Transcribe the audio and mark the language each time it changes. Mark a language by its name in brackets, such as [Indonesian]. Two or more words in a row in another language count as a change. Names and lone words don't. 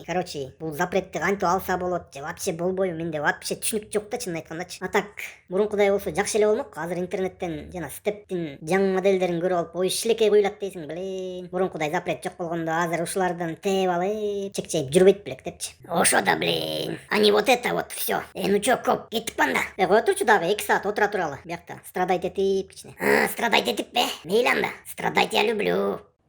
[Kyrgyz] Короче, бул запретти кантип алса болот, же вообще болбойбу, менде вообще түшүнүк жок да, чынын айткандачы. А так мурункудай болсо жакшы эле болмок. Азыр интернеттен жана стептин жаңы модельдерин көрүп алып ой шилекей куюлат дейсиң, блин. Мурункудай запрет жок болгондо азыр ушулардан тээп алып чекчейип жүрбөйт белек депчи. Ошо да, [Russian] блин. А не вот это вот всё. Ну чё, [Kyrgyz] коп, кеттик анда. Кой турчу дагы 2 саат отура туралы. Биякта страдайт этип кичине. Страдайт этиппи? Мейли анда. Страдайт [Russian] я люблю.